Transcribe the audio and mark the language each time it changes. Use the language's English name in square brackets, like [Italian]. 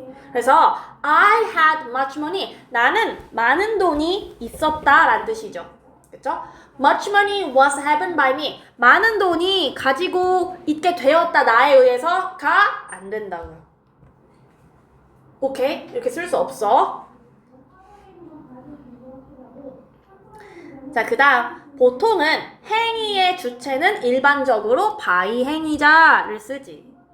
[Korean] 그래서 [English] I had much money. [Korean] 나는 많은 돈이 있었다 라는 뜻이죠. 그쵸? [English] Much money was having by me. [Korean] 많은 돈이 가지고 있게 되었다 나에 의해서가 안 된다고요. 오케이? 이렇게 쓸 수 없어. 자, 그 다음 보통은 행위의 주체는 일반적으로 by 행위자를 쓰지.